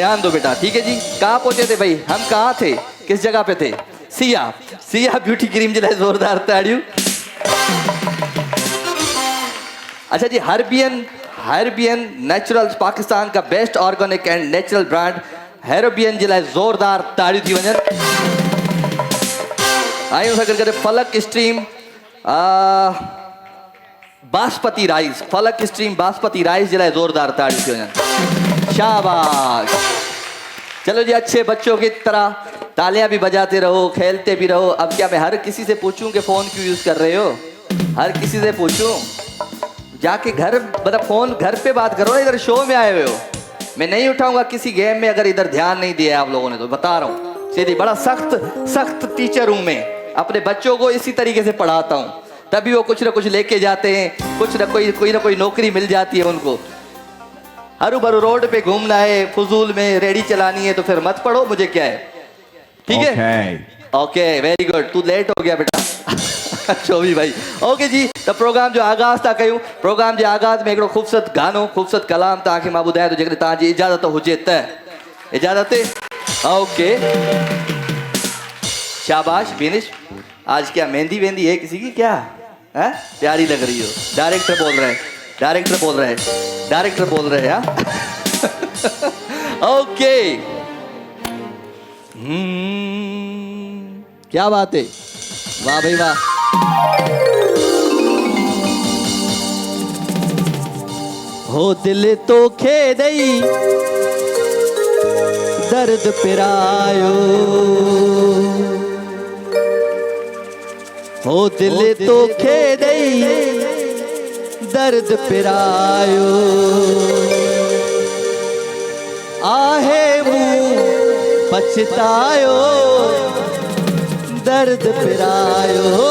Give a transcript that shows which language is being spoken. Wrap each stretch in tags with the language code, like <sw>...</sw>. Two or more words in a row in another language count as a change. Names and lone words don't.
<hi>ध्यान दो बेटा ठीक है जी। कहाँ पहुंचे थे भाई? हम कहाँ थे किस जगह पे थे?</hi> <sd>सिया ब्यूटी क्रीम जो जोरदार ताड़ियों।</sd> <hi>अच्छा जी</hi> <sd>हर्बियन नेचुरल्स पाकिस्तान का</sd> <en>best organic and natural brand</en> <sd>हेरोबियन जे लाइ जोरदार ताड़ियूं थी वञनि। आयूं सां गॾु फलक स्ट्रीम बासमती राइस फलक स्ट्रीम बासमती राइस जे लाइ जोरदार ताड़ियूं थी वञनि।</sd> <hi>शाबाश। चलो जी अच्छे बच्चों की तरह तालियां भी बजाते रहो खेलते भी रहो। अब क्या मैं हर किसी से पूछूं कि फोन क्यों यूज कर रहे हो? हर किसी से पूछूं? जाके घर मतलब फोन घर पे बात करो ना। इधर शो में आए हुए हो। मैं नहीं उठाऊंगा किसी गेम में अगर इधर ध्यान नहीं दिया आप लोगों ने तो बता रहा हूँ सीधी। बड़ा सख्त टीचर हूं मैं। अपने बच्चों को इसी तरीके से पढ़ाता हूँ तभी वो कुछ ना कुछ लेके जाते हैं। कुछ ना कोई नौकरी मिल जाती है उनको। हरू भरू रोड पे घूमना है फजूल में रेडी चलानी है तो फिर मत पढ़ो मुझे क्या है। ठीक है</hi> <en>okay very good.</en> <hi>तू लेट हो गया बेटा चोवी भाई। ओके जी तो</hi> <sd>प्रोग्राम जो आगाज़ था कयूं। प्रोग्राम जे आगाज़ में हिकिड़ो ख़ूबसूरत गानो ख़ूबसूरत कलाम तव्हांखे मां ॿुधायां थो जेकॾहिं तव्हांजी इजाज़त हुजे त। इजाज़त ओके शाबाश।</sd> <hi>बेनिश आज क्या मेहंदी वेंदी है किसी की क्या है? प्यारी लग रही हो। डायरेक्टर बोल रहे हैं हाँ ओके क्या बात है। वाह भाई वाह।</hi> <sd>हो दिल तो खेदई दर्द पिरायो हो दिल तो खेदई दर्द पिरायो आहे मुंह पछतायो दर्द पिरायो।</sd>